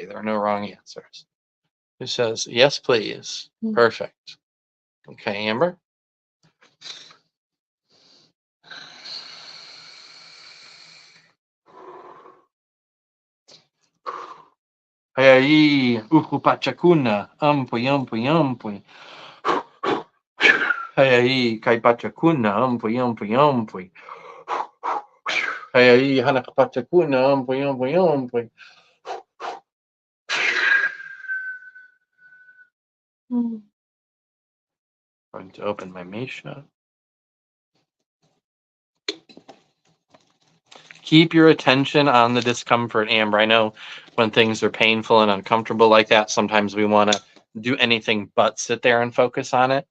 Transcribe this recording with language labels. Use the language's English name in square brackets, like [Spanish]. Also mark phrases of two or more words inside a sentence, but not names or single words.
[English] There are no wrong answers. Who says yes, please? Mm. Perfect. Okay, Amber. [Quechua] Aí, ukupachakuna, ampui, ampui, ampui. Aí, kaipachakuna, ampui, ampui, ampui. Aí, hanakapachakuna, ampui, ampui, ampui. Mm. [English] Going to open my Mesha. Keep your attention on the discomfort, Amber. I know when things are painful and uncomfortable like that, sometimes we want to do anything but sit there and focus on it.